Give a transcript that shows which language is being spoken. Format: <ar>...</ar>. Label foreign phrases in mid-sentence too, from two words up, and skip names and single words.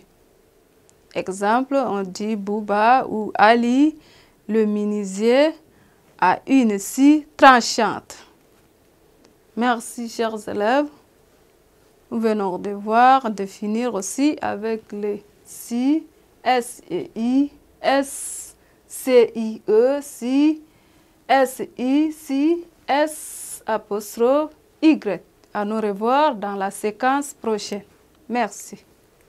<fr>Exemple, on dit Bouba ou Ali, le menuisier a une scie tranchante. Merci, chers élèves. Nous venons de voir, de finir aussi avec les si, S-E-I, S-C-I-E, si, S-I, si, S''Y. À nous revoir dans la séquence prochaine. Merci.</fr>